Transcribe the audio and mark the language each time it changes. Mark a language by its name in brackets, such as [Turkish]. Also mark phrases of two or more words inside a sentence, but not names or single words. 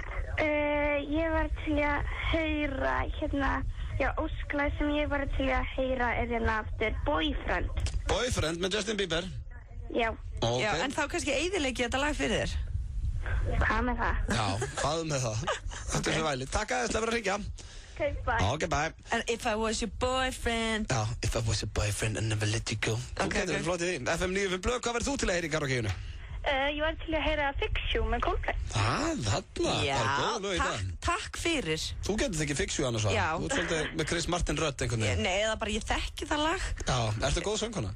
[Icelandic] Ég var til að heyra hérna, ósklag sem ég var til að heyra er hérna aftur Boyfriend. Boyfriend með Justin Bieber? Já. Okay. Já, en þá kannski eyðileggi þetta lag fyrir þér. Hvað með það? Já, hvað með það? Þetta er svo væli. Takk aðeins, það verður að hringja. [English] Okay, bye. Okay, bye. And if I was your boyfriend. Já, if I was your boyfriend I never let you go. Okay. [Icelandic] Flott í því. FM 95 Blö, hvað verður þú til að heyra í karaokeinu? Ég var til að heyra Fix You með Coldplay. Þarna, það er góð lög í dag. Takk fyrir. Þú getur þekki Fix You annars var. Já. Þú ert svolítið með Chris Martin rödd einhvern veginn. Nei, eða bara ég þekki það lag. Já, ertu góð söngkona?